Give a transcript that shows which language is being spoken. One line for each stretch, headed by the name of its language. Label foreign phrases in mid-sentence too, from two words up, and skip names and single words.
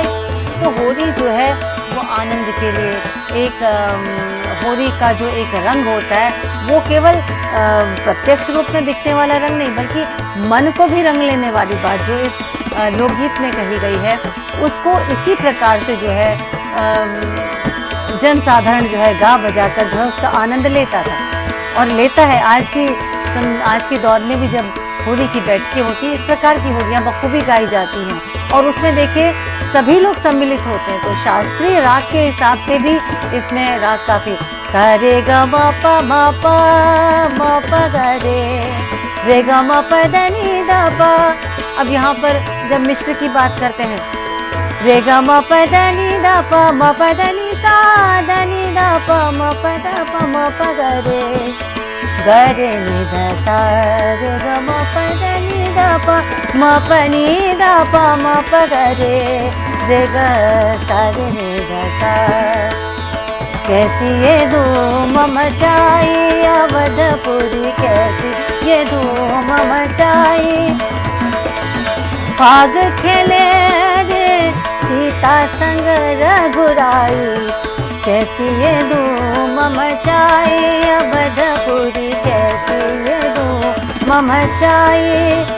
Hindi: तो होली जो है वो आनंद के लिए एक होली का जो एक रंग होता है वो केवल प्रत्यक्ष रूप में दिखने वाला रंग नहीं, बल्कि मन को भी रंग लेने वाली बात जो इस लोकगीत में कही गई है उसको इसी प्रकार से जो है जनसाधारण जो है गा बजाकर जो है उसका आनंद लेता था और लेता है। आज के दौर में भी जब होली की बैठकें होती है इस प्रकार की होलियां बखूबी गाई जाती हैं और उसमें देखिए सभी लोग सम्मिलित होते हैं। तो शास्त्रीय राग के हिसाब से भी इसमें राग काफी सारे ग म प ग रे ग म प ध नि ध प। अब यहाँ पर जब मिश्र की बात करते हैं रे ग म प ध नि ध प म प ध नि सा ध नि ध प म प ध प म प ग रे नि ध सा रे ग म प ध नि ध प म प नि ध प म प ग रे ग सा रे ग सा। कैसी ये धूम मचाई अवधपुरी, कैसी ये धूम मचाई। फाग खेले रे सीता संग रघुराई, कैसी ये धूम मचाई अवधपुरी, कैसी ये धूम मचाई।